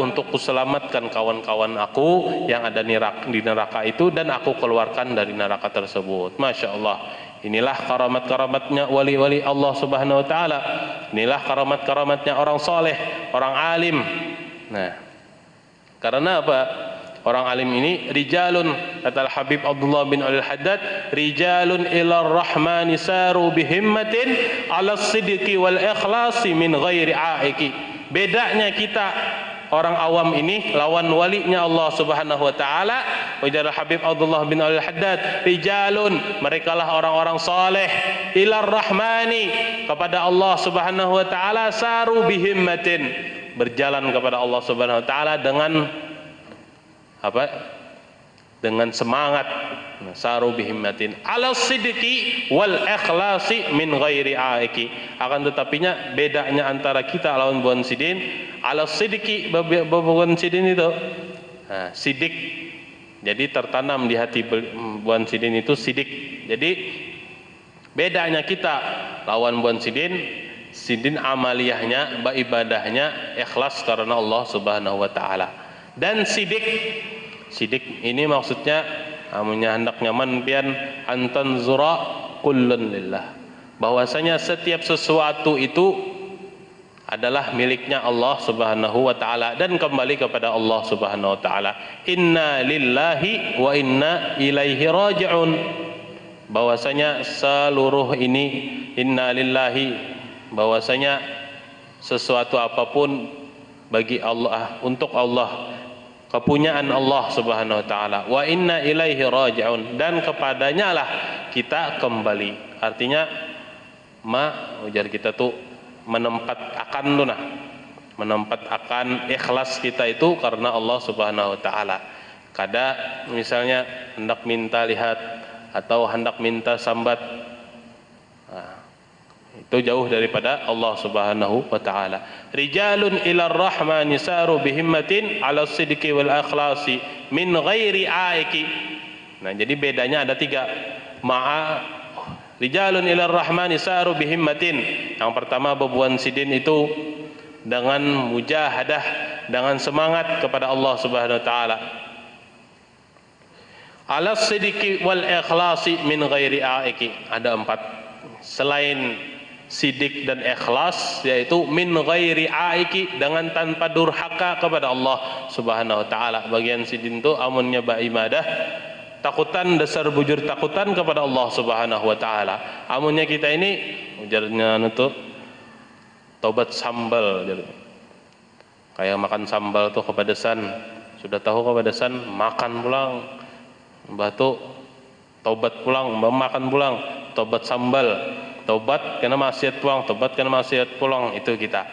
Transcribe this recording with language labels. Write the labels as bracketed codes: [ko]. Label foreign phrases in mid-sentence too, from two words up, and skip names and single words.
[id] Untuk kuselamatkan kawan-kawan aku yang ada di neraka itu, dan aku keluarkan dari neraka tersebut. [ar] ما شاء الله. [id] Inilah karamat-karamatnya wali-wali Allah [ar] سبحانه وتعالى. [id] Inilah karamat-karamatnya orang soleh, orang alim. Nah, karena apa? Orang alim ini rijalun, kata Habib Abdullah bin Al-Haddad, [ar] رجال إلى الرحمن ساروا بهمة على صدق والإخلاص من غير عائق. [bjn] Bedanya kita orang awam ini lawan walinya Allah [ar] سبحانه وتعالى. [bjn] Ujar Habib Abdullah bin Al-Haddad, rijalun, [id] merekalah orang-orang saleh, [ar] إلى الرحمن, [id] kepada Allah [ar] سبحانه وتعالى, ساروا بهمة, [id] berjalan kepada Allah [ar] سبحانه وتعالى [id] dengan apa? Dengan semangat. [ar] ساروا بهمة على صدق والإخلاص من غير عائق. [bjn] Akan tetapinya bedanya antara kita lawan Buan Sidin, [ar] على صدق, [bjn] Buan Sidin itu sidik. Jadi tertanam di hati Buan Sidin itu sidik. Jadi bedanya kita lawan Buan Sidin, Sidin amaliyahnya, ibadahnya ikhlas karena Allah [ar] سبحانه وتعالى. [bjn] Dan sidik ini maksudnya amunnya hendak nyaman pian antan zura [ar] كل لله, [id] bahwasanya setiap sesuatu itu adalah miliknya Allah [ar] سبحانه وتعالى [id] dan kembali kepada Allah [ar] سبحانه وتعالى. إنا لله وإنا إليه راجعون, [id] bahwasanya seluruh ini [ar] إنا لله, [id] bahwasanya sesuatu apapun bagi Allah, untuk Allah, kepunyaan Allah [ar] سبحانه وتعالى. وإنا إليه راجعون, [id] dan kepadanya lah kita kembali. [bjn] Artinya ujar kita tuh menempat akan ikhlas kita itu karena Allah [ar] سبحانه وتعالى. [bjn] Kada misalnya hendak minta lihat atau hendak minta sambat, itu jauh daripada Allah [ar] سبحانه وتعالى. رجال إلى الرحمن ساروا بهمة على صدق والإخلاص من غير عائق. [id] Nah, jadi bedanya ada 3. [ar] رجال إلى الرحمن ساروا بهمة. [bjn] Yang pertama, Buan Sidin itu dengan mujahadah, dengan semangat kepada Allah [ar] سبحانه وتعالى. على صدق والإخلاص من غير عائق. [id] Ada 4. Selain sidik dan ikhlas, yaitu [ar] من غير عائق, [id] dengan tanpa durhaka kepada Allah [ar] سبحانه وتعالى. [bjn] Bagian Sidin itu amunnya ibadah takutan, dasar bujur takutan kepada Allah [ar] سبحانه وتعالى. [bjn] Amunnya kita ini ujarnya itu tobat sambal, kayak makan sambal tuh kepedesan, sudah tahu kepedesan, makan pulang, batu tobat pulang, makan pulang, tobat sambal, tobat kena maksiat pulang, tobat kena maksiat pulang, itu kita.